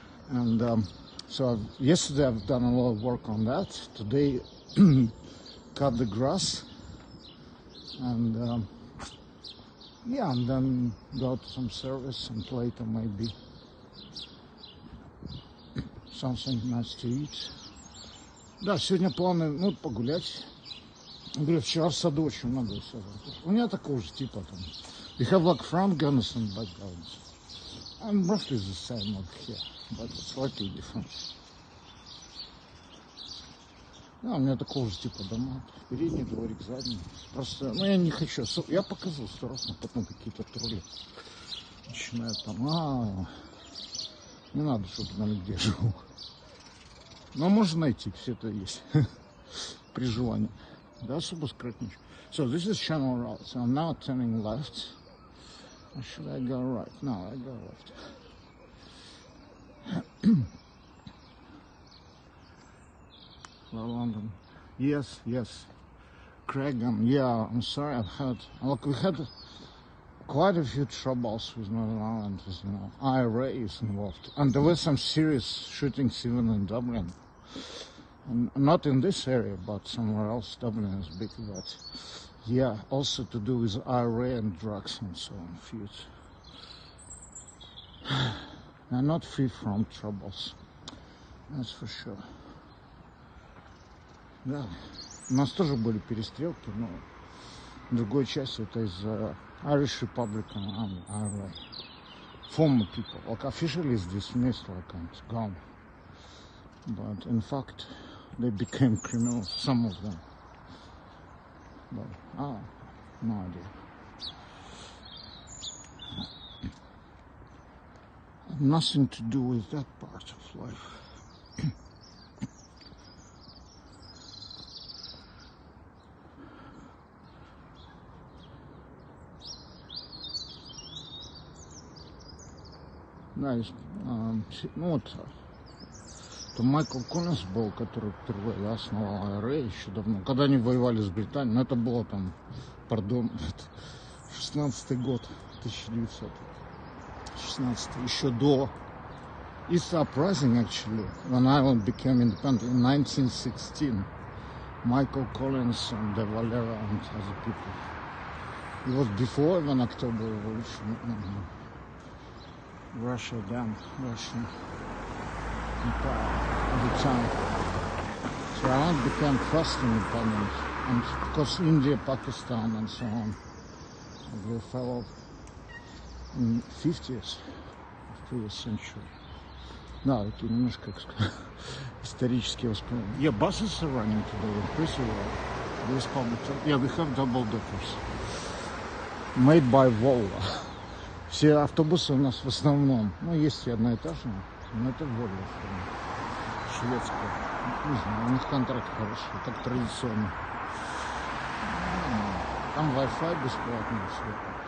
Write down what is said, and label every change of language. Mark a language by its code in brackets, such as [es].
[en] And so yesterday I've done a lot of work on that. Today, cut the grass. And yeah, and then got some service and later maybe something nice to eat. [ru] Да, сегодня планы, ну, погулять. Говорю, вчера в саду очень много всего. У меня такого же типа там. [en] We have like front gardens and back gardens. I'm roughly the same like here, but slightly different. [ru] Да, у меня такого же типа дома. Передний дворик, задний. Просто, ну я не хочу. Я показывал 100 раз, но потом какие-то тролли начинают там, не надо, чтобы знали, где я живу. Но можно найти, все это есть. При желании. Да, особо скрыть ничего. [en] So this is channel route. So I'm now turning left. Or should I go right? No, I go left. Well, London. Yes, yes. Craighan. Yeah, I'm sorry. I've had. Look, we had quite a few troubles with Northern Ireland. You know, IRA is involved, and there were some serious shootings even in Dublin. And not in this area, but somewhere else. Dublin is big, but yeah, also to do with IRA and drugs and so on. Feuds. They're not free from troubles. That's for sure. [ru] Да, у нас тоже были перестрелки, но в другой части это из Irish Republican Army, IRA. [en] Former people, like officially is dismissed, like and gone. But in fact, they became criminals, some of them. But, no idea. Nothing to do with that part of life. [ru] Да, ну вот, то Майкл Коллинз был, который впервые основал IRA еще давно, когда они воевали с Британией, но это было там, пардон, 16-й год, 1916, еще до. [en] It's surprising actually, when Ireland became independent in 1916, Michael Collins and De Valera and other people. It was before even October Revolution. Russia again, Russian Empire at the time. So Ireland became first independent, and because India, Pakistan, and so on, they fell off in 50s of previous century. [ru] Да, такие немножко, как сказать, исторические воспоминания. [en] Yeah, buses are running today, pretty well. There's public. Yeah, we have double deckers made by Volvo. [ru] Все автобусы у нас в основном, ну, есть и одноэтажные, но это Volvo, шведская. Не знаю, у них контракт хороший, так традиционно. Там Wi-Fi бесплатный, все.